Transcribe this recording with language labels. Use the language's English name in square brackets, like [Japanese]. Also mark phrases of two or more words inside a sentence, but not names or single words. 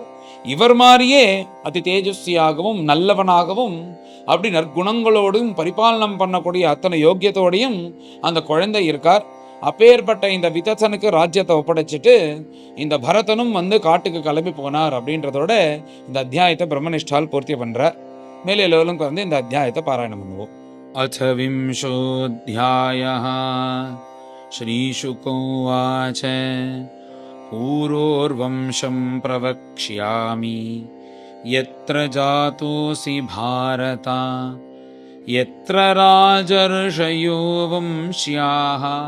[Tamil] இவர் மாதிரியே அதி தேஜஸ்வியாகவும் நல்லவனாகவும் அப்படி நற்குணங்களோடும் பரிபாலனம் பண்ணக்கூடிய அத்தனை யோக்கியத்தோடையும் அந்த குழந்தை இருக்கார். அப்பேற்பட்ட இந்த விதசனுக்கு ராஜ்யத்தை ஒப்படைச்சிட்டு இந்த பரதனும் காட்டுக்கு கிளம்பி போனார் அப்படின்றதோட இந்த அத்தியாயத்தை பிரம்மனிஷ்டால் பூர்த்தி பண்றார். மேலே எல்லோரும் இந்த அத்தியாயத்தை பாராயணம் பண்ணுவோம். [Sanskrit] अथ विंशोऽध्यायः श्रीशुक उवाच पूर्वोर्वंशं प्रवक्ष्यामि यत्र जातोऽसि भारत यत्र राजर्षयो वंश्याः